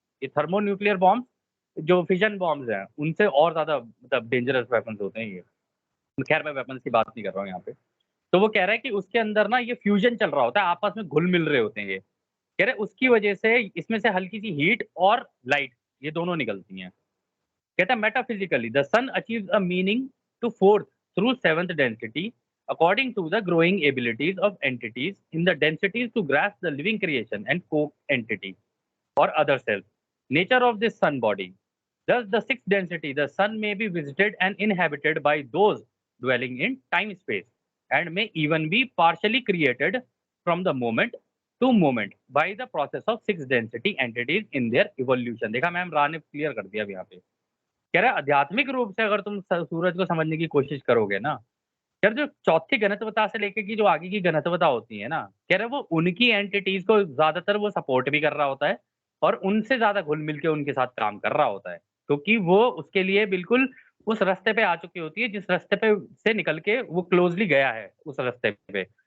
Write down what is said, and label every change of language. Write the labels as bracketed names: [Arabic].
[Hindi] ये thermonuclear bomb जो fission bombs हैं उनसे और ज्यादा मतलब डेंजरस वेपन्स होते हैं ये। खैर मैं वेपन्स की बात नहीं कर रहा हूँ यहाँ पे। तो वो कह रहा है कि उसके अंदर ना ये फ्यूजन चल रहा होता है, आपस में घुल मिल रहे होते हैं ये। कह रहे उसकी वजह से इसमें से हल्की सी हीट और लाइट ये दोनों निकलती हैं। कहता है [English] Metaphysically the sun achieves a meaning to fourth through seventh density according to the growing abilities of entities in the densities to grasp the living creation and co-entity or other self nature of this sun body. Thus, the sixth density, the sun may be visited and inhabited by those dwelling in time space and may even be partially created from the moment to moment by the process of six density entities in their evolution। [Hindi] देखा ma'am रा ने clear कर दिया अब यहाँ पे। कह रहा है आध्यात्मिक रूप से अगर तुम सूरज को समझने की कोशिश करोगे ना, यार जो चौथी घनत्वता से लेकर की जो आगे की घनत्वता होती है ना, कह रहे वो उनकी एंटिटीज को ज्यादातर वो सपोर्ट भी कर रहा होता है और उनसे ज्यादा घुल मिल के उनके साथ काम कर रहा होता है, क्योंकि वो उसके लिए बिल्कुल उस रास्ते पे आ चुकी होती है जिस रास्ते पे से निकल के वो क्लोजली गया है उस रास्ते पे।